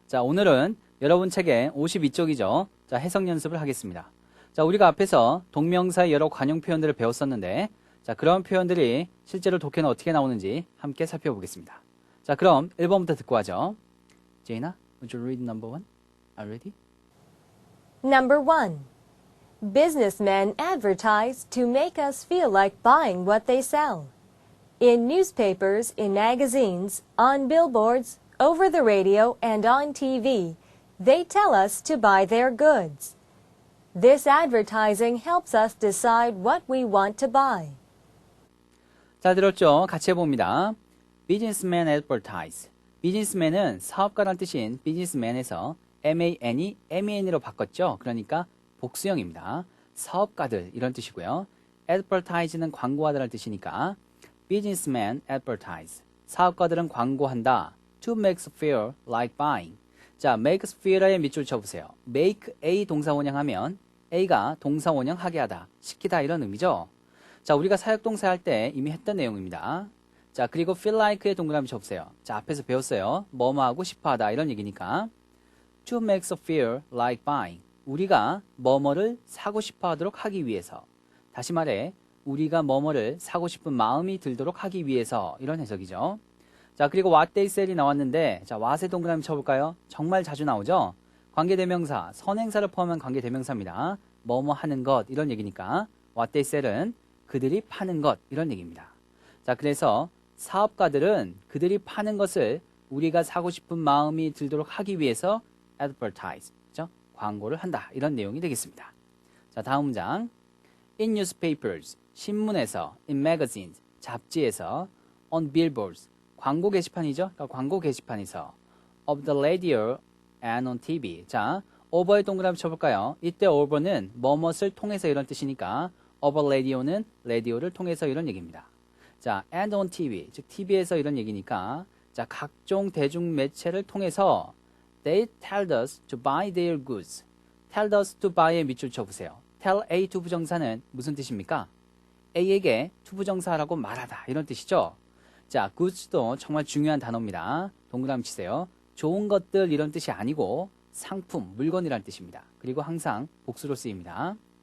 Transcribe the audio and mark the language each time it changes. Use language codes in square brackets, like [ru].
[ko] 자, 오늘은 여러분 책의 52쪽이죠. 자, 해석 연습을 하겠습니다. 자, 우리가 앞에서 동명사의 여러 관용 표현들을 배웠었는데, 자, 그런 표현들이 실제로 독해는 어떻게 나오는지 함께 살펴보겠습니다. 자, 그럼 1번부터 듣고 하죠. [en] 제이나, would you read number 1? Are you ready? Number 1. Businessmen advertise to make us feel like buying what they sell. In newspapers, in magazines, on billboards, over the radio, and on TV, they tell us to buy their goods. This advertising helps us decide what we want to buy. [ko] 자, 들었죠? 같이 해봅니다. [en] Businessmen advertise. [ko] Businessman은 사업가란 뜻인 businessman에서 man이 man으로 바꿨죠. 그러니까 복수형입니다. 사업가들 이런 뜻이고요. advertise는 광고하다라는 뜻이니까 [en] businessmen advertise. [ko] 사업가들은 광고한다. [en] To make us feel like buying. [ko] 자, [en] make us feel [ko] 의 밑줄 쳐보세요. make A 동사원형하면 A가 동사원형하게 하다, 시키다 이런 의미죠. 자, 우리가 사역동사 할 때 이미 했던 내용입니다. 자, 그리고 feel like의 동그라미 쳐보세요. 자, 앞에서 배웠어요. 뭐뭐 하고 싶어 하다 이런 얘기니까 [en] to make us feel like buying. [ko] 우리가 뭐뭐를 사고 싶어 하도록 하기 위해서. 다시 말해 우리가 뭐뭐를 사고 싶은 마음이 들도록 하기 위해서 이런 해석이죠. 자, 그리고 [en] what they sell [ko] 이 나왔는데 자, what의 동그라미 쳐볼까요? 정말 자주 나오죠. 관계대명사, 선행사를 포함한 관계대명사입니다. 뭐뭐 하는 것 이런 얘기니까 [en] what they sell [ko] 은 그들이 파는 것 이런 얘기입니다. 자, 그래서 사업가들은 그들이 파는 것을 우리가 사고 싶은 마음이 들도록 하기 위해서 advertise, 그렇죠? 광고를 한다 이런 내용이 되겠습니다. 자, 다음 문장. [en] In newspapers, [ko] 신문에서, [en] in magazines, [ko] 잡지에서, [en] on billboards, [ko] 광고 게시판이죠. 그러니까 광고 게시판에서, [en] of the radio and on TV. [ko] 자, over의 동그라미 쳐볼까요? 이때 over는 뭐뭇을 통해서 이런 뜻이니까 [en] over radio [ko] 는 라디오를 통해서 이런 얘기입니다. 자, and on TV, 즉 TV에서 이런 얘기니까 자, 각종 대중 매체를 통해서 [en] they tell us to buy their goods. tell us to buy의 [ko] 밑줄 쳐보세요. tell A 투부정사는 무슨 뜻입니까? A에게 투부정사라고 말하다 이런 뜻이죠. 자, goods도 정말 중요한 단어입니다. 동그라미 치세요. 좋은 것들 이런 뜻이 아니고 상품, 물건이라는 뜻입니다. 그리고 항상 복수로 쓰입니다.